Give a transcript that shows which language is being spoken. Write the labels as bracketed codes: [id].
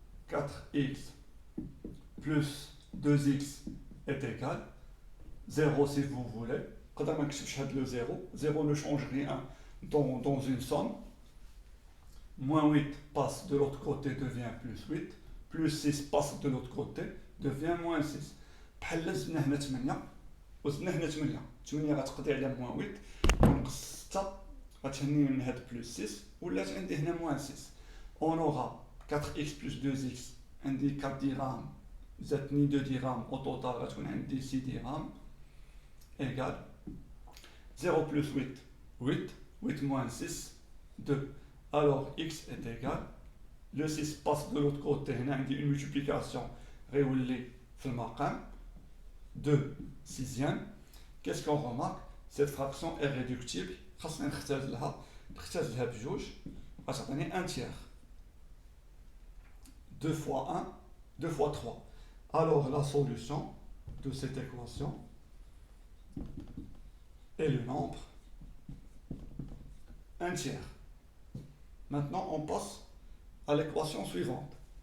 [fr] 4x plus 2x est égal 0 si vous voulez. Quand on a le 0, 0 ne change rien dans une somme. Moins 8 passe de l'autre côté, devient plus 8. Plus 6 passe de l'autre côté, devient moins 6. [ar] بحال زدنا هنا 8 وزدنا هنا 8 8 غتقضي على [fr] moins 8 [ar] ونقص 6 غتهني من هاد [fr] plus 6 [ar] ولات عندي هنا moins 6. [fr] On aura 4x plus 2x [ar] عندي 4 dirhams زادني [fr] 2 dirhams au total [ar] غتكون عندي [fr] 6 dirhams égale 0 plus 8 8 8 moins 6 2. Alors x est égal, le 6 passe de l'autre côté, on a une multiplication réoulée [ar] في المقام [fr] 2 sixième. Qu'est-ce qu'on remarque? Cette fraction est réductible. [ar] خاصنا نختزلها بجوج غتعطيني 1 tiers. [fr] 2 fois 1, 2 fois 3. Alors la solution de cette équation est le nombre 1 tiers. Maintenant on passe à l'équation suivante.